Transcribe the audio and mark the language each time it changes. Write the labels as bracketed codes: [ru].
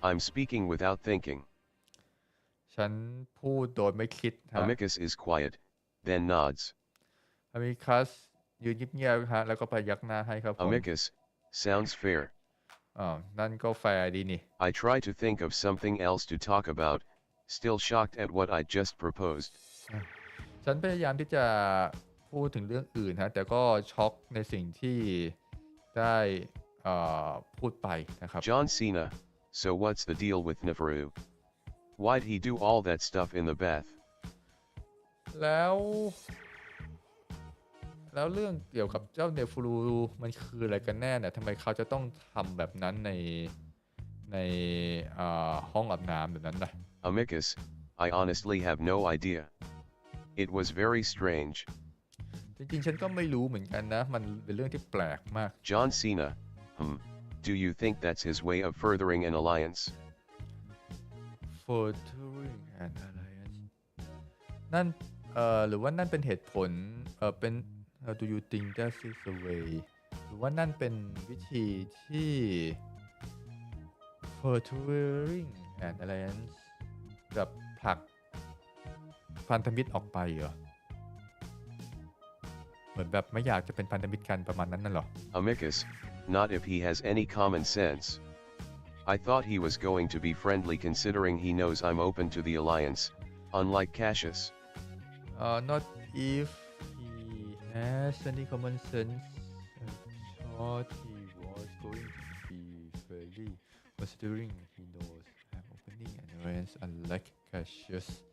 [en] I'm speaking without thinking. [th] ฉันพูดโดยไม่คิดฮะ [en] Amicus is quiet, then nods. [th] อามิคัสยืนเงียบๆฮะแล้วก็พยักหน้าให้ครับผม [en] Amicus, sounds fair. [th] นั่นก็แฟร์ดีนี่ [en] I try to think of something else to talk about, still shocked at what I just proposed. [th] ฉันพยายามที่จะพูดถึงเรื่องอื่นฮะแต่ก็ช็อกในสิ่งที่ได้พูดไปนะครับ [en] John Cena, so what's the deal with Neferu? Why'd he do all that stuff in the bath? [th] แล้ว แล้วเรื่องเกี่ยวกับเจ้าเนฟูรูมันคืออะไรกันแน่เนี่ยทำไมเขาจะต้องทำแบบนั้นในห้องอาบน้ำแบบนั้นล่ะ [en] Amicus, I honestly have no idea. It was very strange. [th] จริงๆฉันก็ไม่รู้เหมือนกันนะมันเป็นเรื่องที่แปลกมาก [en] John Cena, do you think that's his way of furthering an alliance? Furthering an alliance [th] นั่นหรือว่านั่นเป็นเหตุผลเป็น [en] do you think that is the way [th] หรือว่านั่นเป็นวิธีที่ Furthering an alliance แบบผลักพันธมิตรออกไปเหรอเหมือนแบบไม่อยากจะเป็นพันธมิตรกันประมาณนั้นน่ะเหรอ [en] Amicus, not if he has any common sense. I thought he was going to be friendly considering he knows I'm open to the alliance, unlike Cassius. Not if he has any common sense. I thought he was going to be friendly considering he knows I'm opening an alliance unlike Cassius.